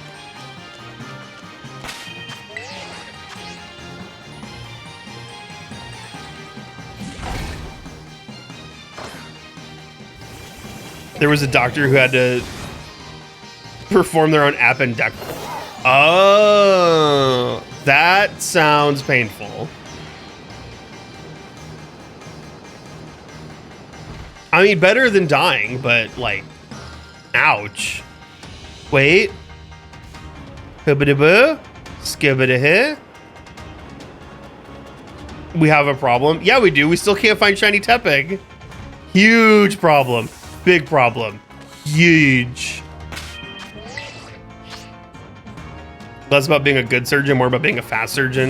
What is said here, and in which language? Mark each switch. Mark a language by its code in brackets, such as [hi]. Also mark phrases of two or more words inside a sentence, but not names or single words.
[en] There was a doctor who had to perform their own appendectomy. Oh, that sounds painful. I mean, better than dying, but like, ouch. Wait. Hibbidi-boo. Skibbidi-hee. We have a problem. Yeah, we do. We still can't find shiny Tepig. Huge problem. Big problem. Huge. Less about being a good surgeon, more about being a fast surgeon.